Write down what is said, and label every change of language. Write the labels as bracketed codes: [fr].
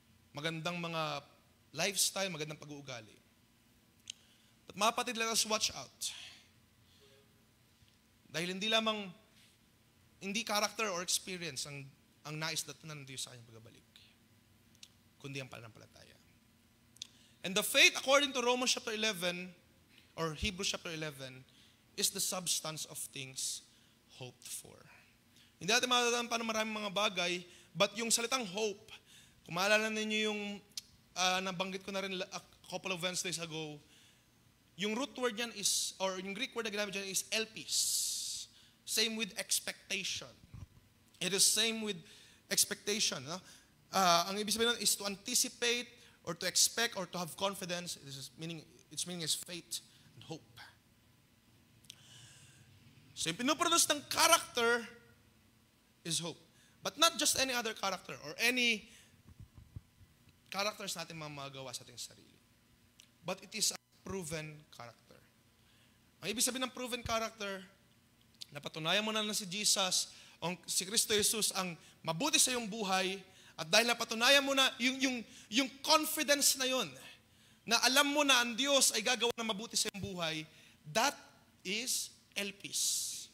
[tl] Magandang mga lifestyle, magandang pag-uugali. [en] But [tl] mga kapatid, [en] let us watch out. [tl] Dahil hindi character or experience ang nais datunan ng Diyos sa kanyang pagbabalik, kundi ang pananampalataya. [en] And the faith, according to Romans chapter 11, or Hebrews chapter 11, is the substance of things hoped for. [tl] Hindi natin matatamaan pa ng maraming mga bagay, but yung salitang hope, kung maalala ninyo yung nabanggit ko na rin [en] a couple of Wednesdays ago, [tl] yung root word niyan is, or yung Greek word na ginamit dyan is elpis. [en] Same with expectation. It is same with expectation. No? [tl] Ang ibig sabihin nun [en] is to anticipate, or to expect, or to have confidence. Its meaning is faith and hope. [tl] So yung pinuproduce ng [en] character is hope. But not just any other character or any characters [tl] natin mamagawa sa ating sarili. [en] But it is a proven character. [tl] Ang ibig sabihin ng proven character, napatunayan mo na si Jesus, si Kristo Jesus ang mabuti sa iyong buhay, at dahil napatunayan mo na yung confidence na yun, na alam mo na ang Diyos ay gagawa ng mabuti sa iyong buhay, [en] that is elpis.